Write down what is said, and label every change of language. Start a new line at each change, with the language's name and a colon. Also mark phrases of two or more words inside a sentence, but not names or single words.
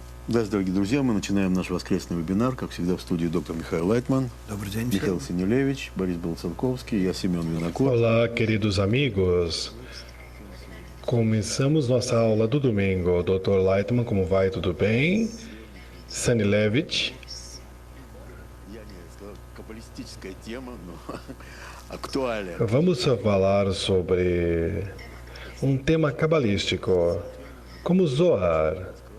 Russian: Здравствуйте, дорогие друзья. Мы начинаем наш воскресный вебинар. Как всегда, в студии доктор Михаил Лайтман, Михаил Синюлевич, Борис Болцанковский, я Семен Винокур.
Portuguese: Olá, queridos amigos. Começamos nossa aula do domingo. Dr. Leitman, como vai? Tudo bem? Sanilevich. Vamos falar sobre um tema cabalístico, como Zohar.